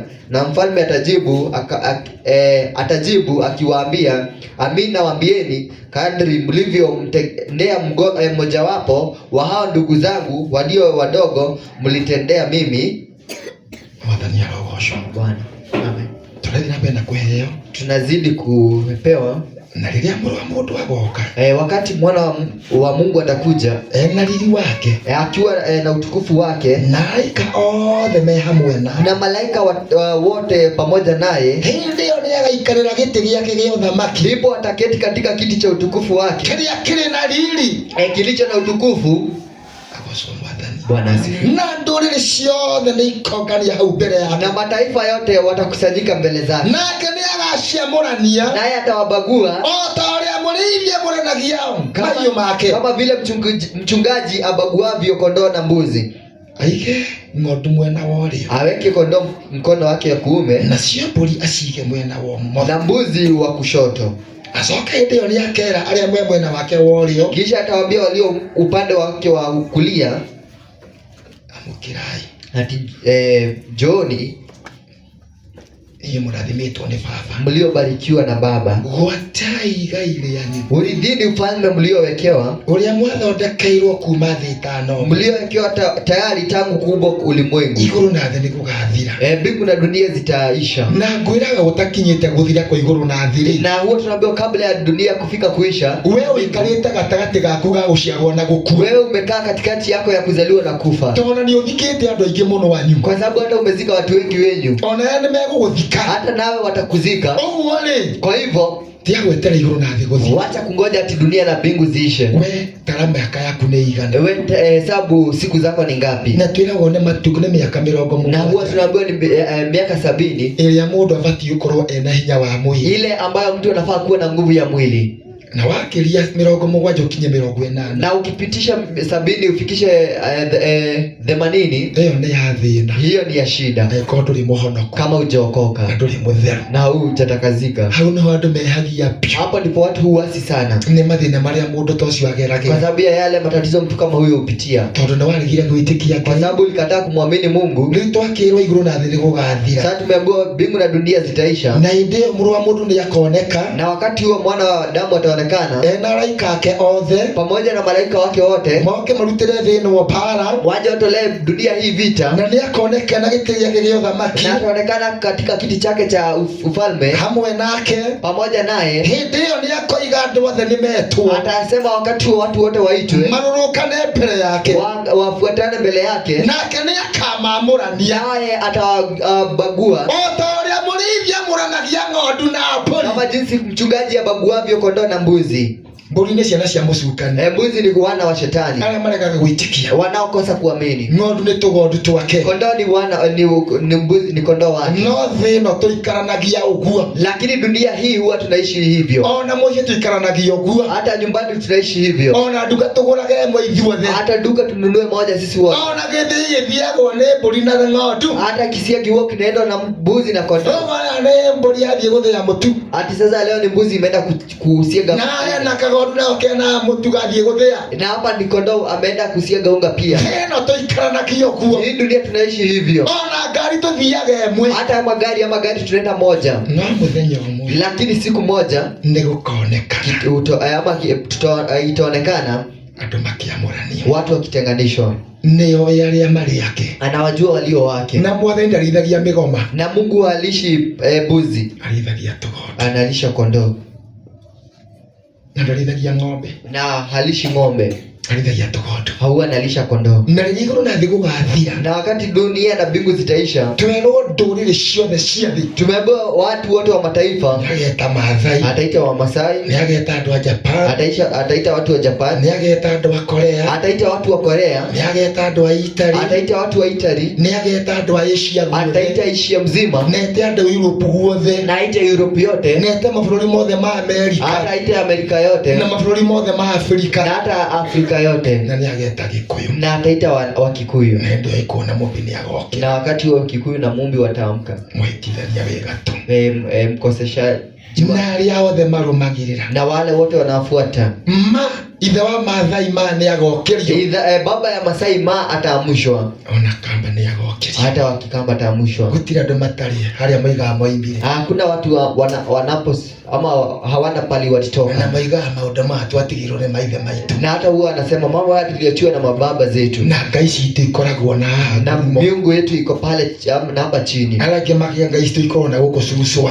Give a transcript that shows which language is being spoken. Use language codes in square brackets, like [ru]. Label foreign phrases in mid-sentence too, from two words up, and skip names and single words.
[sw] Na mfalme atajibu akiwaambia, amini nawaambieni, kadri mlivyomtendea mmojawapo wa hao ndugu zangu walio wadogo, mlitendea mimi. [ki] Mwathani arogoshwo. [sw] Bwana. Amen. Tunazidi kupewa [ki] na riria mũrũ wa mũndũ agoka, [sw] wakati mwana wa Mungu atakuja, [ki] na riri wake, [sw] akiwa na utukufu wake, [ki] na malaika othe me hamwe [sw] na malaika wote pamoja naye, [ki] hindi ĩyo nĩagaikarĩra gĩtĩ gĩake gĩa ũthamaki, [sw] ndipo ataketi katika kiti cha utukufu wake, [ki] kĩrĩa kĩrĩ na riri, [sw] kilicho na utukufu. Bwana asifiwe. [ki] Na ndũrĩrĩ ciothe nĩikongania hau mbele yake, [sw] na mataifa yote watakusanyika mbele zake, [ki] nake nĩagaciamũrania, [sw] naye atawabagua [ki] o ta ũrĩa mũrĩithia mũranagia mahiũ make, [sw] kama vile mchungaji abaguavyo kondoo na mbuzi. [ki] Aige ng'ondu mwena wa ũrĩo, [sw] aweke kondoo mkono wake wa kuume, [ki] nacio mbũri acige mwena wa ũmotho, [sw] na mbuzi wa kushoto. [ki] Acoka hĩndĩ ĩyo nĩakera arĩa me mwena wake wa ũrĩo, [sw] kisha atawaambia walio upande wake wa kulia, [ki] amũkĩrai, ati Johni, inyuĩ mũrathimitwo nĩ Baba, [sw] mliobarikiwa na Baba, [ki] gwatai igai rĩanyu, [sw] urithini ufalme mliowekewa, [ki] ũrĩa mwathondekeirwo kuma thĩ ĩtano, [sw] mliowekewa tayari tangu kuumbwa ulimwengu. [ki] Igũrũ na thĩ nĩgũgathira, [sw] mbingu na dunia zitaisha, [ki] na ngwĩraga gũtakinyĩte gũthira kwa igũrũ na thĩ, [sw] na huo tunaambiwa kabla ya dunia kufika kuisha, [ki] wewe ũikarĩte gatagatĩ gaku ga gũciarwo na gũkua, [sw] wewe umekaa katikati yako ya kuzaliwa na kufa, [ki] tondũ nĩũthikĩte andũ aingĩ mũno wanyu, [sw] kwa sababu hata umezika watu wengi wenyu, [ki] ona nĩmegũgũthika, [sw] hata nawe watakuzika. [ki] Ũguo rĩ, [sw] kwa hivyo [ki] tia gwetera igũrũ na thĩ gũthira, [sw] wacha kungoja ati dunia na mbingu ziishe. [ki] We tara mĩaka yaku nĩ igana, [sw] we hesabu siku zako ni ngapi? [ki] na twĩragwo nĩ matuko nĩ mĩaka 70, [sw] na huwa tunaambiwa ni miaka 70 [ki] ĩrĩa mũndũ abatiĩ gũkorwo ena hinya wa mwĩrĩ, [sw] ile ambayo mtu anafaa kuwa na nguvu ya mwili, [ki] na wakiria 70 ukinye 80, [sw] na ukipitisha 70 ufikishe 80, hiyo ni ya thina, hiyo ni ya shida, [ki] ko nduri muhonoko, [sw] kama hujaokoka [ki] na nduri mutheru, [sw] na hujatakazika. [ki] hau no andu mehagia pio, [sw] hapo ndipo watu huasi sana, [ki] ni mathina maria mundu tocio agerage, [sw] kwa sababu ya yale matatizo mtu kama huyo hupitia, [ki] tondu ni warigire gwitikia, [sw] kwa sababu ulikataa kumwamini Mungu. [ki] Riu twakirwo iguru na thĩ nĩgũgathira, [sw] sasa tumeambiwa mbingu na dunia zitaisha, [ki] na inde mũrũ wa mũndũ nĩakoneka, [sw] na wakati huo mwana wa Adamu ataonekana [ki] na malaika ake othe [sw] pamoja na malaika wake wote, [ki] moke marutire thĩ no para, [sw] waje watolee dunia hii vita, [ki] na nĩakoneka na gĩtĩ gĩake gĩa ũthamaki, [sw] na ataonekana katika kiti chake cha ufalme [ki] hamwe nake, [sw] pamoja naye. [ki] hĩndĩ ĩyo nĩakoiga andũ othe nĩmetwo, [sw] atasema wakati huo watu wote waitwe, [ki] marũrũkane mbere yake, [sw] wafuatane mbele yake, [ki] nake nĩakamamũrania, [sw] naye atawabagua, [ki] o ta ũrĩa mũrĩithia mũranagia ng'ondu na mbũri, [sw] kama jinsi mchungaji abaguavyo kondoo na mbuzi. [ki] Mbũri nĩ ciana cia mũcukani, [sw] mbuzi ni wana wa shetani, [ki] arĩa maregaga gwĩtĩkia, [sw] wanaokosa kuamini. [ki] ng'ondu nĩ tũgondu twake, [sw] kondoo ni mbuzi, ni kondoo wake. [ki] no thĩ ĩno tũikaranagia ũguo, [sw] lakini dunia hii huwa tunaishi hivyo, [ki] ona mũciĩ tũikaranagia ũguo, [sw] hata nyumbani tunaishi hivyo, [ki] ona nduka tũgũrage ĩmwe ithuothe, [sw] hata duka tununue moja sisi wote, [ki] ona gĩthĩi gĩthiagwo nĩ mbũri na ng'ondu, [sw] hata kisia kiwao kinaenda na mbuzi na kondoo. [ki] ona nĩ mbũri yathiĩ gũthĩa mũtu, [sw] ati sasa leo ni mbuzi imeenda kusiaga, [ki] na na kagondu nao kena mũtu gathiĩ gũthĩa, [sw] na hapa ni kondoo ameenda kusiaga unga pia. [ki] ĩno tũikaranagia ũguo, [sw] hii dunia tunaishi hivyo, [ki] ona ngari tũthiaga ĩmwe, [sw] hata magari tunaenda moja, [ki] no mũthenya ũmwe, [sw] lakini siku moja [ki] nĩgũkoneka [sw] itaonekana [ki] andũ makĩamũranio, [sw] watu wakitenganishwa, [ki] nĩo arĩa marĩ ake, [sw] anawajua walio wake. [ki] na Mwathani ndarĩithagia mĩgoma, [sw] na Mungu halishi mbuzi, [ki] arĩithagia tũgondu, [sw] analisha kondoo, [ki] na ndarĩithagia ng'ombe, [sw] na halishi ng'ombe, [ki] arĩithagia tũgondu, [sw] hau analisha kondoo. [ki] na rĩrĩa igũrũ na thĩ gũgathira, [sw] na wakati dunia na mbingu zitaisha, [ki] twerwo ndũrĩrĩ ciothe cia thĩ, [sw] tumeambiwa watu wote wa mataifa, [ki] nĩageta Maathai, [sw] ataita wa Masai, [ki] nĩageta andũ a Japan, [sw] ataita watu wa Japan, [ki] nĩageta andũ a Korea, [sw] ataita watu wa Korea, [ki] nĩageta andũ a Italy, [sw] ataita watu wa Italy, [ki] nĩageta andũ a Asia guothe, [sw] ataita Asia mzima, [ki] nete andũ a Europe guothe, [sw] na aita Europe yote, [ki] nete mabũrũri mothe ma Amerika, [sw] ataita Amerika yote, [ki] na mabũrũri mothe ma Afrika, [sw] na hata Afrika yote, [ki] na nĩageta Gĩkũyũ, [sw] na ataita wa Kikuyu, [ki] na ndio ikuona mũmbi nĩagoke, [sw] na wakati huo Kikuyu na Mumbi wataamka, [ki] mwĩtithania wega tu, [sw] mkosesha [ki] na arĩa othe marũmagĩrĩra, [sw] na wale wote wanafuata [ki] ithe wa Maathai ma nĩ agokerio, [sw] baba ya Masai ma ataamshwa, [ki] ona Kamba nĩ agokerio. [sw] hata wakikamba ataamshwa. [ki] Gutira andũ matarĩ harĩa maigaga moimbire, [sw] Hakuna watu wanapo ama hawana pali na walitoka, [ki] maigaga maũndũ ma twatigirwo nĩ maithe maitũ, [sw] na hata huwa anasema mambo haya tuliyotiwa na mababa zetu, [ki] na ngai citũ ikoragwo na [sw] na miungu yetu iko pale na hapa chini. [ki] arangĩ makiga ngai citũ ikoragwo na gũkũ Suswa,